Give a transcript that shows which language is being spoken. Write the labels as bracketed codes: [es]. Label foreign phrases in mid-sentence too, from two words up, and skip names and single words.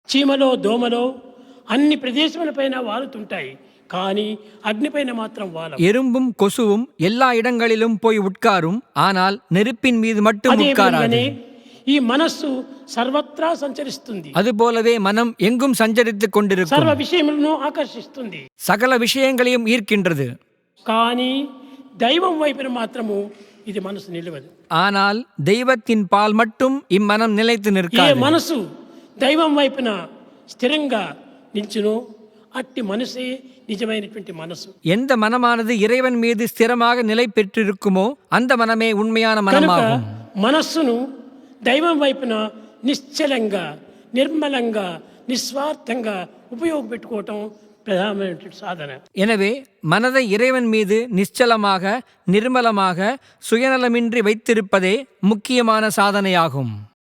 [te] చీమలో దోమలో అన్ని ప్రదేశములపైన వాలుతుంటాయి, కానీ అగ్నిపైన మాత్రం వాలవు. [ta] எறும்பும் கொசுவும் எல்லா இடங்களிலும் போய் உட்காரும், ஆனால் நெருப்பின் மீது மட்டும் [te] అదే [ta] உட்காராது. [te] విధంగానే ఈ మనస్సు సర్వత్రా సంచరిస్తుంది, [ta] அதுபோலவே மனம் எங்கும் சஞ்சரித்துக் கொண்டிருக்கும், [te] సర్వ విషయములను ఆకర్షిస్తుంది. [ta] சகல விஷயங்களையும் ஈர்க்கின்றது. [te] కానీ దైవం వైపున మాత్రము ఇది మనసు నిలవదు. [ta] ஆனால் தெய்வத்தின் பால் மட்டும் இம்மனம் நிலைத்து [te] ఏ [ta] நிற்காது. [te] మనసు దైవం వైపున స్థిరంగా నిల్చును అట్టి మనసే నిజమైనటువంటి మనసు. [ta] எந்த மனமானது இறைவன் மீது ஸ்திரமாக நிலை பெற்றிருக்குமோ அந்த மனமே உண்மையான [te] కనుక [ta] மனமாகும். [te] మనస్సును దైవం వైపున నిశ్చలంగా నిర్మలంగా నిస్వార్థంగా ఉపయోగపెట్టుకోవటం ప్రధానమైనటువంటి సాధన. [ta] எனவே மனதை இறைவன் மீது நிశ్சலமாக நிர்மலமாக சுயநலமின்றி வைத்திருப்பதே முக்கியமான சாதனையாகும்.